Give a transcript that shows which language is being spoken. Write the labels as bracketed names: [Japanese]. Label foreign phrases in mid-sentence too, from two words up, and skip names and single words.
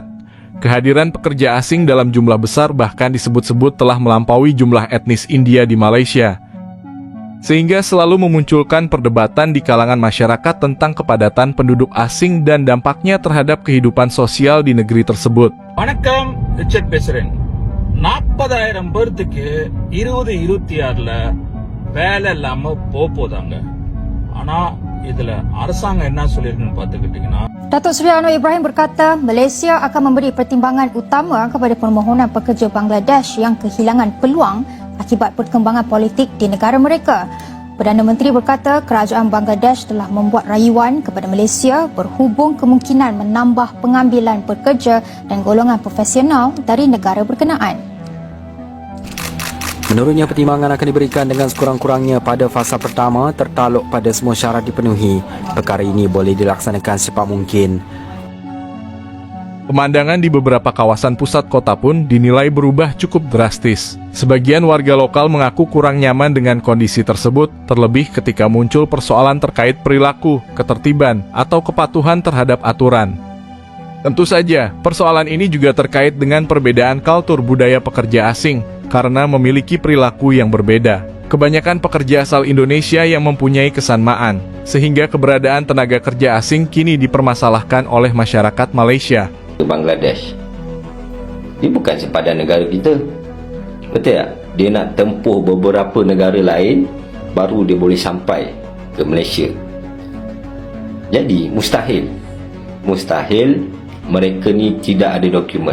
[Indonesian] Kehadiran pekerja asing dalam jumlah besar bahkan disebut-sebut telah melampaui jumlah etnis India di Malaysia. Sehingga selalu memunculkan perdebatan di kalangan masyarakat tentang kepadatan penduduk asing dan dampaknya terhadap kehidupan sosial di negeri tersebut. [Tamil] வணக்கம் ரிச்சர்ட் பேசுறேன் 40,000 பேர்த்துக்கு 2026ல வேலை இல்லாம போதாங்க ஆனா இதுல அரசாங்கம் என்ன சொல்லிருக்குன்னு பாத்துக்கிட்டீங்கன்னா [Malay] Datuk Seri Anwar Ibrahim berkata Malaysia akan memberi pertimbangan utama kepada permohonan pekerja Bangladesh yang kehilangan peluang akibat perkembangan politik di negara mereka. Perdana Menteri berkata kerajaan Bangladesh telah membuat rayuan kepada Malaysia berhubung kemungkinan menambah pengambilan pekerja dan golongan profesional dari negara berkenaan. Menurutnya, pertimbangan akan diberikan dengan sekurang-kurangnya pada fasa pertama tertaluk pada semua syarat dipenuhi. Perkara ini boleh dilaksanakan secepat mungkin. [Indonesian] Pemandangan di beberapa kawasan pusat kota pun dinilai berubah cukup drastis. Sebagian warga lokal mengaku kurang nyaman dengan kondisi tersebut, terlebih ketika muncul persoalan terkait perilaku, ketertiban, atau kepatuhan terhadap aturan. Tentu saja, persoalan ini juga terkait dengan perbedaan kultur budaya pekerja asing, karena memiliki perilaku yang berbeda. Kebanyakan pekerja asal Indonesia yang mempunyai kesamaan, sehingga keberadaan tenaga kerja asing kini dipermasalahkan oleh masyarakat Malaysia. [Malay] Bangladesh dia bukan sepadan negara kita, betul tak? Dia nak tempuh beberapa negara lain baru dia boleh sampai ke Malaysia. Jadi mustahil mereka ni tidak ada dokumen.